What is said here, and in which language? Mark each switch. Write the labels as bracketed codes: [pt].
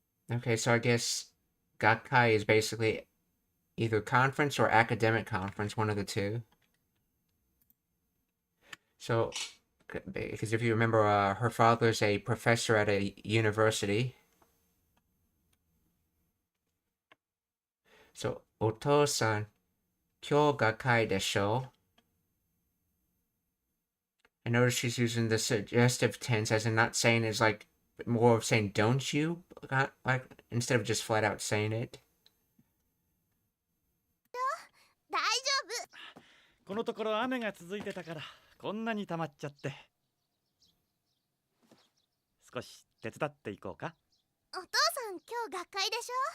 [en] Okay, so I guess Gakai is basically either conference or academic conference, one of the two. So, because if you remember, her father's a professor at a university. [ja] So, お父さん、今日学会でしょ? [en] I notice she's using the suggestive tense as in not saying is like more of saying don't you, like instead of just flat out saying it. [ja] 大丈夫。このところ雨が続いてたからこんなに溜まっちゃって。少し手伝っていこうか。お父さん今日学会でしょ。